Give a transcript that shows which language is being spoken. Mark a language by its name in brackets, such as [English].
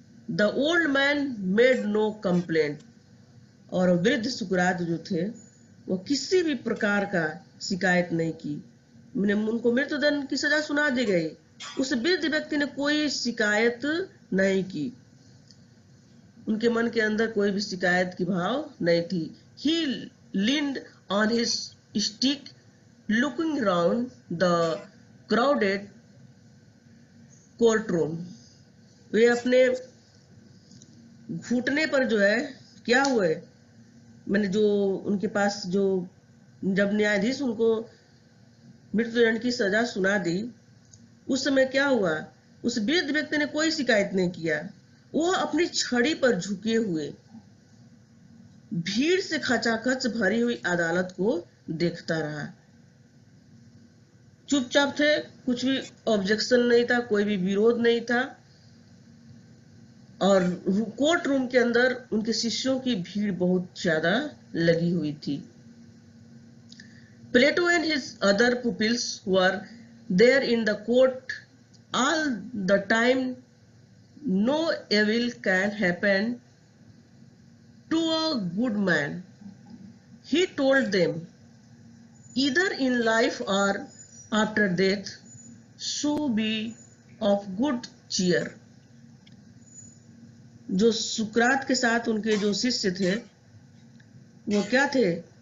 [English] The old man made no complaint. [Hindi] और वृद्ध सुकरात जो थे वो किसी भी प्रकार का शिकायत नहीं की। उनको मृत्युदंड की सजा सुना दी गई, उस वृद्ध व्यक्ति ने कोई शिकायत नहीं की। उनके मन के अंदर कोई भी शिकायत की भाव नहीं थी। [English] He leaned on his stick, looking round the crowded courtroom. [Hindi] वे अपने घुटने पर जो है क्या हुए, मैंने जो उनके पास जो जब न्यायाधीश उनको मृत्युदंड की सजा सुना दी, उस समय क्या हुआ? उस वृद्ध व्यक्ति ने कोई शिकायत नहीं किया। वह अपनी छड़ी पर झुके हुए भीड़ से खचाखच भरी हुई अदालत को देखता रहा। चुपचाप थे, कुछ भी ऑब्जेक्शन नहीं था, कोई भी विरोध नहीं था। और कोर्ट रूम के अंदर उनके शिष्यों की भीड़ बहुत ज्यादा लगी हुई थी। [English] Plato and his other pupils were there in the court all the time. No evil can happen to a good man, he told them, either in life or after death, so be of good cheer. [Hindi] जो सुकरात के साथ उनके जो शिष्य थे वो क्या थे?